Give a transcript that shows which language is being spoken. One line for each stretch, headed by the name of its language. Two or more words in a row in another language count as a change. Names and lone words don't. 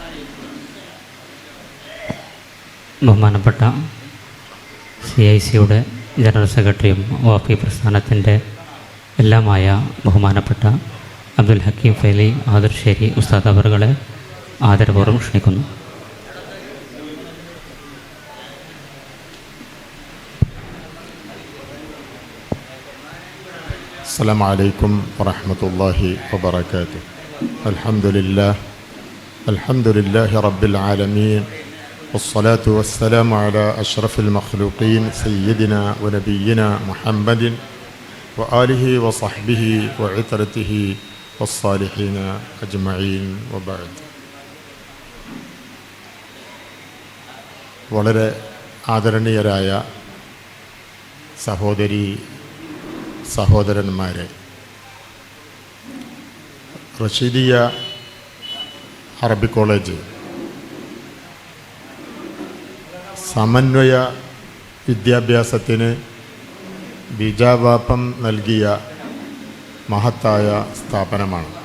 Malayalam: ബഹുമാനപ്പെട്ട CICയുടെ ജനറൽ സെക്രട്ടറിയും വാഫി പ്രസ്ഥാനത്തിൻ്റെ എല്ലാമായ ബഹുമാനപ്പെട്ട അബ്ദുൽ ഹക്കീം ഫൈലി ആദർശേരി ഉസ്താദ് അവറുകളെ ആദരപൂർവ്വം ക്ഷണിക്കുന്നു.
Arabic: السلام عليكم ورحمة الله وبركاته. الحمد لله رب العالمين، والصلاة والسلام على أشرف المخلوقين سيدنا ونبينا محمد وآله وصحبه وعترته والصالحين أجمعين وبعد.
Malayalam: വളരെ ആദരണീയരായ സഹോദരി സഹോദരന്മാരെ, റഷീദിയ അറബിക് കോളേജ് സമന്വയ വിദ്യാഭ്യാസത്തിന് ബീജാവാപം നൽകിയ മഹത്തായ സ്ഥാപനമാണ്.